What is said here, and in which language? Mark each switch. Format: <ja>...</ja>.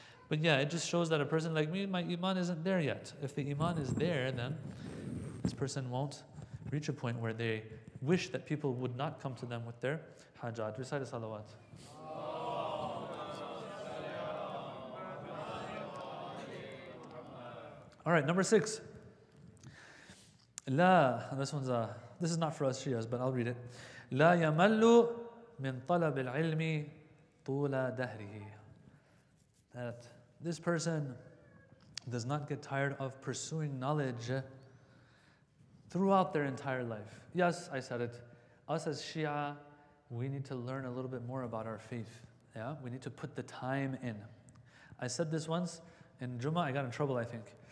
<en>But yeah, it just shows that a person like me, my iman isn't there yet. If the iman is there, then this person won't reach a point where they wish that people would not come to them with their hajat. Recite a salawat. All right, number 6. This is not for us Shias, but I'll read it.</en> <ar>لا يمل من طلب العلم طول دهره.</ar> <en>That this person does not get tired of pursuing knowledge throughout their entire life. Yes, I said it. Us as Shia, we need to learn a little bit more about our faith. Yeah, we need to put the time in. I said this once in Jummah. I got in trouble, I think.</en>